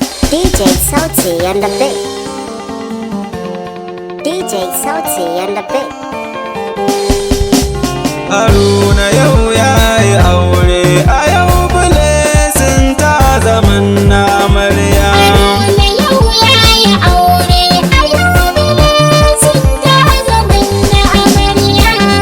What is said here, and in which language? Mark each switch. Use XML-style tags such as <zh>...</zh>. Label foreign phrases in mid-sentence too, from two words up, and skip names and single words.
<en>D J Sauti and the Big. D J Sauti and the Big.</en> <ha>Haruna yau ya yi aure, a yau Blessing ta zaman na amarya. Haruna yau ya yi aure, a yau Blessing ta zaman na amarya.</ha>